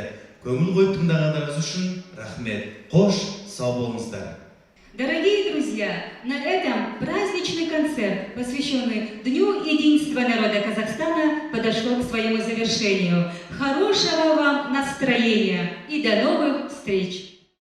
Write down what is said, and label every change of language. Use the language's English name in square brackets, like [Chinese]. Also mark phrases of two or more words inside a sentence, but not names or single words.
[Kazakh] Көңіл қойып тыңдағандарыңыз үшін рахмет. Қош, сау болыңыздар. [Russian] Дорогие друзья, на этом праздничный концерт, посвященный Дню единства народа Казахстана, подошел к своему завершению. Хорошего вам настроения и до новых встреч!